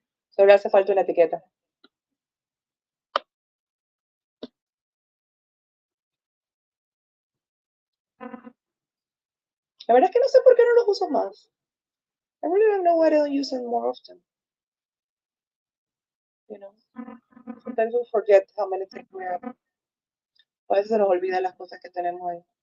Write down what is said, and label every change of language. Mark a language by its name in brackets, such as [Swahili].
[Spanish] Solo hace falta una etiqueta. La verdad es que no sé por qué no los uso más. [English] I really don't know why I don't use them more often. You know, sometimes we forget how many things we have. [Spanish] A veces se nos olvidan las cosas que tenemos ahí.